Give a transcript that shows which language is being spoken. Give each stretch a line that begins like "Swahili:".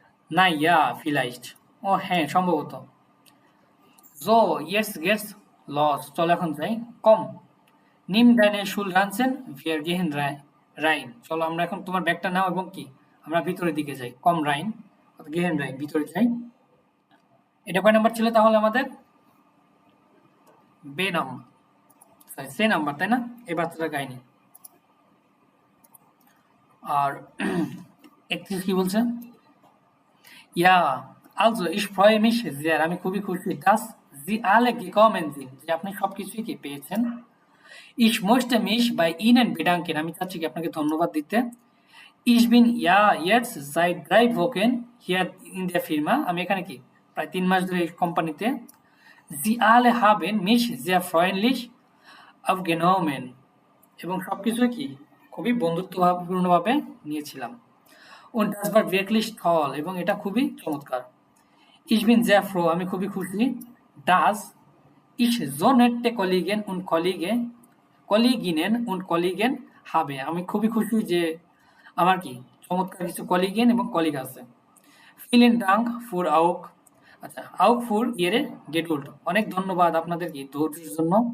Bangla: না
German: ja, vielleicht,
Bangla: ও হ্যাঁ সম্ভবত।
German: So, jetzt geht's los,
Bangla: চল এখন যাই।
German: Komm, nimm deine Schulranzen, wir gehen rein,
Bangla: চলো আমরা এখন তোমার ব্যাগটা নাও এবং কি আমরা ভিতরের দিকে যাই।
German: Komm rein, gehen rein,
Bangla: ভিতরে যাই। এটা কয় নাম্বার ছিল তাহলে আমাদের? বে নাম্বার, সে নাম্বার, তাই না? এই বাচ্চাটা গাইনি। আর 31 কি বলছে?
German: Ja, also ich freue mich sehr,
Bangla: আমি খুবই খুশি,
German: dass Sie alle gekommen sind,
Bangla: যে আপনি সবকিছুই কি পেয়েছেন।
German: Ich möchte mich bei Ihnen bedanken,
Bangla: আমি চাচ্ছি কি আপনাকে ধন্যবাদ দিতে।
German: Ich bin ja jetzt seit 3 Wochen hier in der Firma,
Bangla: আমি এখানে কি প্রায় 3 মাস ধরে এই কোম্পানিতে।
German: Sie alle haben mich sehr freundlich aufgenommen,
Bangla: এবং সবকিছু কি খুবই বন্ধুত্বপূর্ণভাবে নিয়েছিলাম।
German: Und das war wirklich toll,
Bangla: এবং এটা খুবই চমৎকার।
German: Ich bin sehr froh,
Bangla: আমি খুবই খুশি।
German: ডাজ ich so nette Kollegen und Kolleginnen und Kollegen habe.
Bangla: আমি খুবই খুশি যে আমার কি চমৎকার কিছু কলিগেন এবং কলিগ আছে।
German: Vielen Dank für auch আচ্ছা auch für Ihre Geduld.
Bangla: অনেক ধন্যবাদ আপনাদের কি ধৈর্যের জন্য।